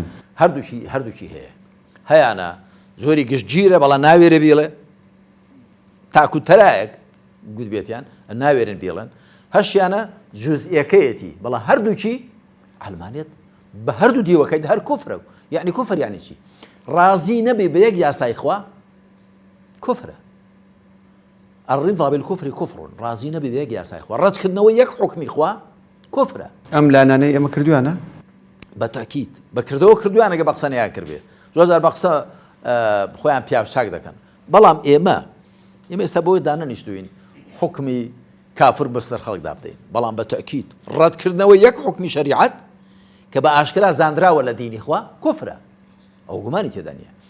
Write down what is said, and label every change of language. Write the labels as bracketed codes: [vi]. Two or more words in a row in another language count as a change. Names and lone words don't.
[ckb] هەردووچی هەیە هەیانە زۆری گشتگیرە بەڵام ناوێرە بێڵێ تاکو تەرایەک گوت بێتیان ناوێرن بێڵن هەشیانە جوزئیەکەیەتی بەڵام هەردووچی عەلمانیەت بە هەردوو دیوەکەیت هەر کوفرە یعنی کوفر یعنی چی ڕازی نەبێ بە یەک یاسای خوا کوفرە [ar] الرضا بالكفر كفر [ckb] ڕازی نەبێ بە یەک یاسای خوا ڕەتکردنەوەی یەک حوکمی خوا کوفرە ئەم لانانەی ئێمە کردووانە بەتاکید بەکردەوە کردوانەگە بە قسەنیان کردێ زۆر بە قسە خۆیان پیاو چاک دەکەن بەڵام ئێمە ئێستا بۆی دانەنیشتوین حکمی کافر بەسەر خەڵکدا بدەین بەڵام بەتاکید ڕەتکردنەوەی یەک حکمی شەریعەت کە بە ئاشکرا زاندراوە لە دینی خوا کوفرە ئەو گومانی تێدا نییە